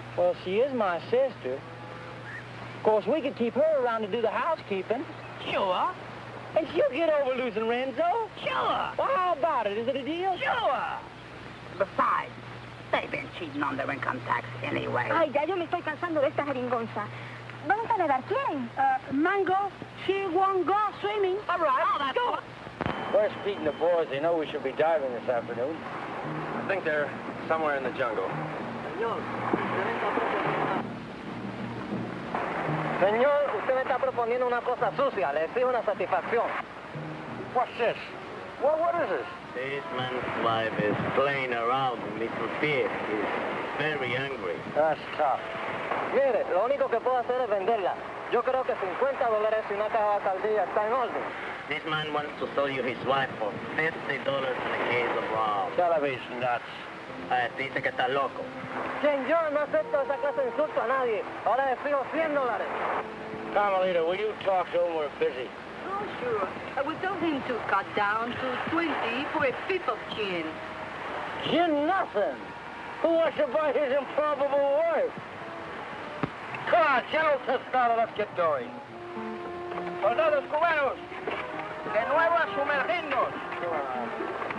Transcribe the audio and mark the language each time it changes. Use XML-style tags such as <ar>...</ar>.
<en>Well, she is my sister. Of course, we could keep her around to do the housekeeping. Sure. And she'll get over losing Renzo. Sure. Well, how about it? Is it a deal? Sure. Besides, they've been cheating on their income tax anyway.</en> <es>Ay, ya yo me estoy cansando de esta jeringonza. ¿Vamos a nadar? ¿Quién?</es> <en>Mango, she won't go swimming. All right. Oh, that's go. Where's Pete and the boys? They know we should be diving this afternoon. I think they're somewhere in the jungle.</en> <es>Señor, usted me está proponiendo una cosa sucia. Le exijo una satisfacción.</es> <en>What's this? What is this? This man's wife is playing around with little Pete. He's very angry. That's tough.</en> <es>Mire, lo único que puedo hacer es venderla. Yo creo que $50 y una caja de caldilla está en orden.</es> <en>This man wants to sell you his wife for $50 in a case of rum. Television nuts.</en> <es>Dice que está loco. Señor, no acepto esa clase de insulto a nadie. Ahora le fijo $100.</es> <en>Carmelita, will you talk to him? We're busy. Oh, sure. I will tell him to cut down to 20 for a fifth of gin. Gin nothing. Who wants to buy his improbable wife? Come on, General Tostado, let's get going.</en> <es>Soldados cubanos, de nuevo a sumergirnos.</es>